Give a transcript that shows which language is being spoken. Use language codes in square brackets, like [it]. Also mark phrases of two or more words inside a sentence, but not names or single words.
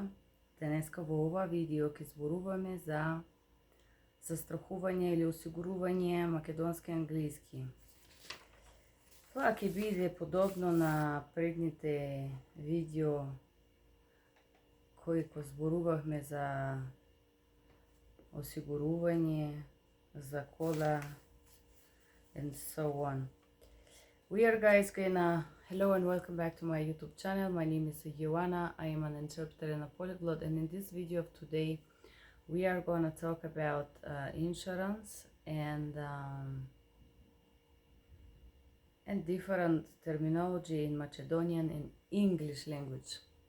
[mk] Денеска во ова видео ке зборуваме за застрахување или осигурување македонски англиски. Тоа ќе биде подобно на предните видео кои зборувавме за осигурување, за кола [en] and so on. We are hello and welcome back to my YouTube channel. My name is Joanna. I am an interpreter and a polyglot, and in this video of today we are going to talk about insurance and different terminology in Macedonian and English language.